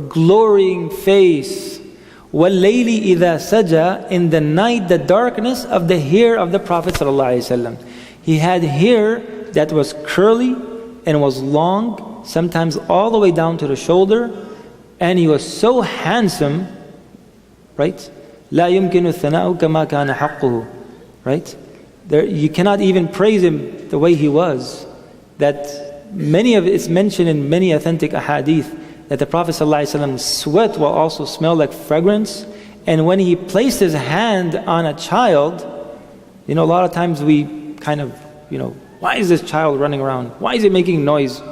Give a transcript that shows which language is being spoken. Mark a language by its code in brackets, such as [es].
[en] glowing face. [ar] وَاللَّيْلِ إِذَا سَجَى, [en] in the night, the darkness of the hair of the Prophet ﷺ. He had hair that was curly and was long, sometimes all the way down to the shoulder, and he was so handsome, right? [ar] لَا يُمْكِنُ الثَّنَاءُ كَمَا كَانَ حَقُّهُ, [en] right? You cannot even praise him the way he was. That it's mentioned in many authentic ahadith that the Prophet ﷺ sweat will also smell like fragrance. And when he placed his hand on a child, a lot of times we kind of, why is this child running around? Why is he making noise?